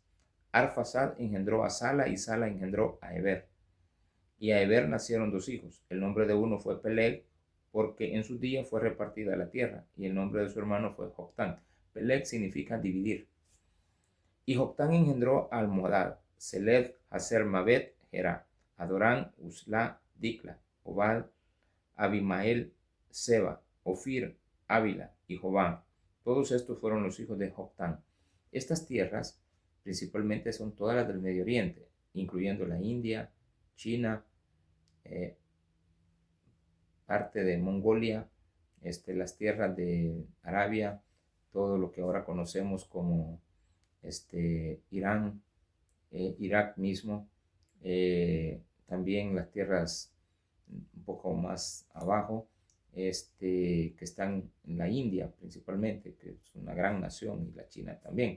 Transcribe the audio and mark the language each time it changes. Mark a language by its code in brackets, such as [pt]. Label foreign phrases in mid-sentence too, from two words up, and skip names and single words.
[es] Arphaxad engendró a Sala y Sala engendró a Eber. Y a Eber nacieron 2 hijos. El nombre de uno fue Peleg, porque en sus días fue repartida la tierra, y el nombre de su hermano fue Joctán. Peleg significa dividir. Y Joctán engendró a Almodad, Seled, Haser, Mabet, Gerá, Adorán, Usla, Dikla, Obal, Abimael, Seba, Ofir, Ávila y Jobán. Todos estos fueron los hijos de Joctán. Estas tierras principalmente son todas las del Medio Oriente, incluyendo la India, China, parte de Mongolia, las tierras de Arabia, todo lo que ahora conocemos como Irán, Irak mismo, también las tierras un poco más abajo, que están en la India principalmente, que es una gran nación, y la China también.